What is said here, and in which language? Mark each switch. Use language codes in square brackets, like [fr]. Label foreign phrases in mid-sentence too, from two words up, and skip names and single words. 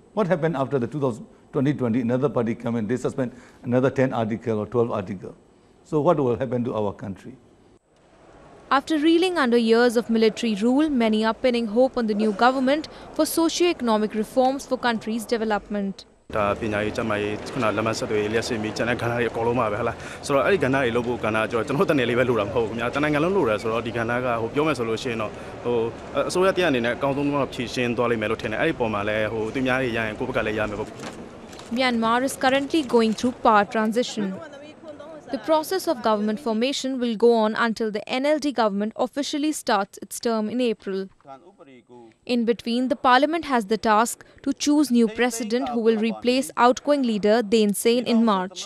[en] What happened after the 2020? Another party come in, they suspend another 10 article or 12 article. So what will happen to our country? After reeling under years of military rule, many are pinning hope on the new government for socio-economic reforms for country's development. [my] ဒါပညာရေးကျန်းမာရေးခုနလက်မှတ်ဆက်သွယ်ရေးလျှက်စစ်မီကျန်တဲ့ကဏ္ဍတွေအကုန်လုံးပါပဲဟုတ်လားဆိုတော့အဲ့ဒီကဏ္ဍတွေလုပ်ဖို့ကဏ္ဍကျွန်တော်တနေ့လေးပဲလုပ်တာမဟုတ်ဘူးခင်ဗျာတနိုင်ငံလုံးလုပ်ရဲဆိုတော့ဒီကဏ္ဍကဟိုပြောမယ်ဆိုလို့ရှိရင်တော့ဟိုအစိုးရတရားအနေနဲ့အကောင်းဆုံးတော့ဖြည့်ရှင်းသွားလိမ့်မယ်လို့ထင်တယ်အဲ့ဒီပုံမှာလည်းဟိုသူများတွေရရင်ကိုယ့်ဘက်ကလည်းရမယ်ပေါ့ [en] Myanmar is currently going through power transition. The process of government formation will go on until the NLD government officially starts its term in April. In between, the parliament has the task to choose new president who will replace outgoing leader Thein Sein in March.